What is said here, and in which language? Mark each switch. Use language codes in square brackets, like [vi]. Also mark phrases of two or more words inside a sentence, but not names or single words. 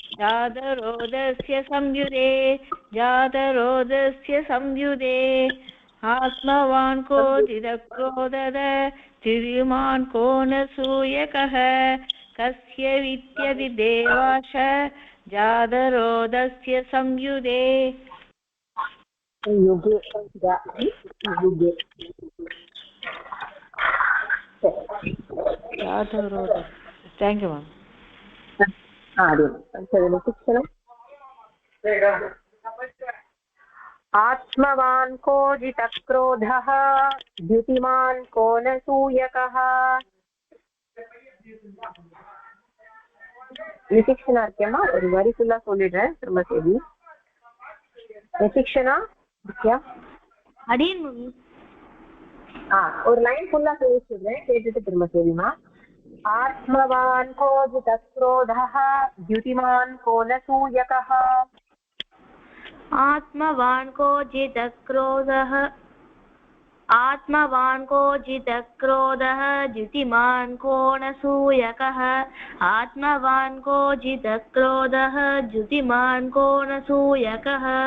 [sa] जातरोदस्य संयुगे जातरोदस्य संयुगे आत्मवान् को जितक्रोधः धीर्यवान् को न सूयकः कस्य विद्यति देवाश जातरोधस्य संयुगे युगे युगे [en] जातरोध thank you ma'am [sa] शिक्षणम् आत्मवान् को जितक्रोधः द्युतिमान् को न सूयकः [ta] நிதிக்ஷனார்க்கியமா ஒரு வரி ஃபுல்லா சொல்லிடுறேன் திரும்ப செய்தி நிதிக்ஷனா அடியன் ஒரு லைன் ஃபுல்லா சொல்லிடுறேன் கேட்டுட்டு திரும்ப செய்திமா [sa] आत्मवान् को जितक्रोधः द्युतिमान् को न सूयकः आत्मवान् को जितक्रोधः आत्मवान् को जितक्रोधः द्युतिमान् को न सूयकः आत्मवान् को जितक्रोधः द्युतिमान् को न सूयकः